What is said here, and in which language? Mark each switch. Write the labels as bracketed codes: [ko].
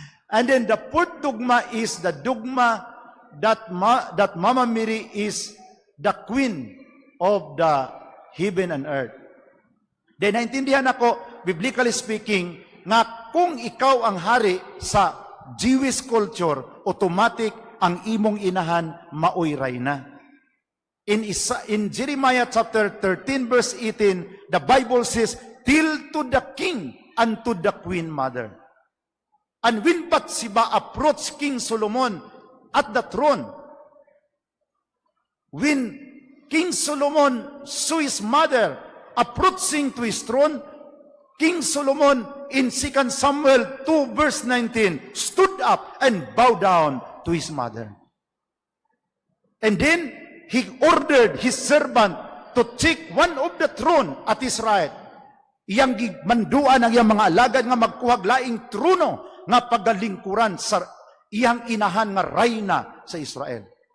[en] And then the fourth dogma is the dogma that Mama Mary is the queen of the heaven and earth. [ceb] Then naintindihan ako, [en] biblically speaking, [ceb] nga kung ikaw ang hari sa Jewish culture, automatic ang imong inahan maoy rayna. [en] In Jeremiah chapter 13 verse 18, the Bible says, "Till to the king and to the queen mother." And when Bathsheba approached King Solomon at the throne, when King Solomon saw his mother approaching to his throne, King Solomon in 2 Samuel 2 verse 19 stood up and bowed down to his mother. And then he ordered his servant to take one of the throne at his right. [ceb] Iyang manduan ang iyang mga alagad nga magkuhag laing trono nga pagalingkuran sa iyang inahan nga rayna sa Israel.